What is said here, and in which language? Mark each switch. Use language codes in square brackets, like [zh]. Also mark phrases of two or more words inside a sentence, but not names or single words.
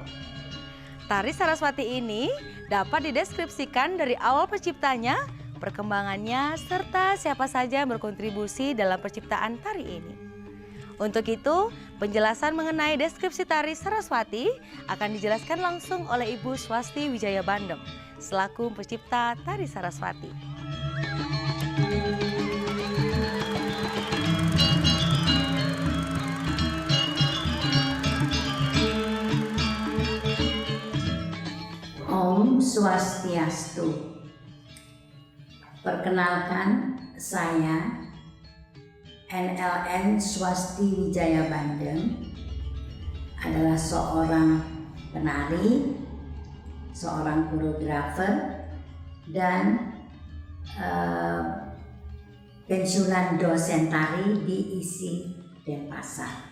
[id] Tari Saraswati ini dapat dideskripsikan dari awal penciptanya, perkembangannya, serta siapa saja yang berkontribusi dalam penciptaan tari ini. Untuk itu, penjelasan mengenai deskripsi tari Saraswati akan dijelaskan langsung oleh Ibu Swasti Wijaya Bandem, selaku pencipta tari Saraswati. [ban] Om Swastiastu. [id] Perkenalkan, saya NLN Swasti Wijaya Bandem adalah seorang penari, seorang koreografer, dan pensiunan dosen tari di ISI Denpasar.